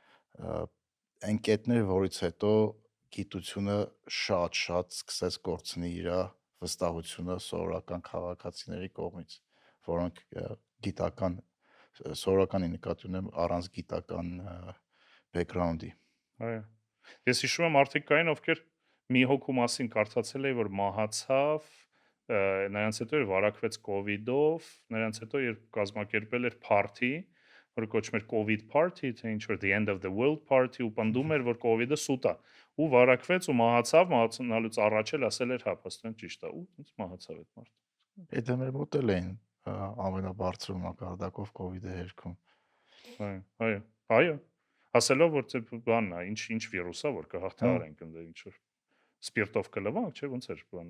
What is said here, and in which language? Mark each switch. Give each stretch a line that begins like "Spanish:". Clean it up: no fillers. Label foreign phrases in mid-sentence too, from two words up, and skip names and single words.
Armenian: ընկետներ, որից հետո գիտությունը շատ սկսեց կորցնի իր վստահությունը սովորական քաղաքացիների կողմից, որոնք գիտական սովորականի նկատի ունեմ առանց գիտական բեքգրաունդի։ Այո։ Ես հիշում եմ մարդիկ կային, ովքեր մի հոգու մասին կարդացել էի, որ մահացավ, նրանց հետո էր վարակվեց COVID-ով, նրանց հետո երբ կազմակերպել էր party, որը կոչվում էր
English: COVID party,
Armenian: թե ինչ որ
English: the end of the world party,
Armenian: ու պնդում էր, որ COVID-ը սուտ է, ու վարակվեց ու մահացնալուց առաջ էլ ասել էր, հա, փաստորեն ճիշտ է, ու ինձ մահացավ այդ մարդը։ Դա մեր մոտ էլ էին ամենաբարձր մակարդակով COVID-ը հերքում։ Այո։ Ասելով որ թե բանն է, ինչ վիրուս է, որ կհաղթահարենք ընդ ինչ որ սպիրտով կլվանք, չէ, ոնց էր բանը։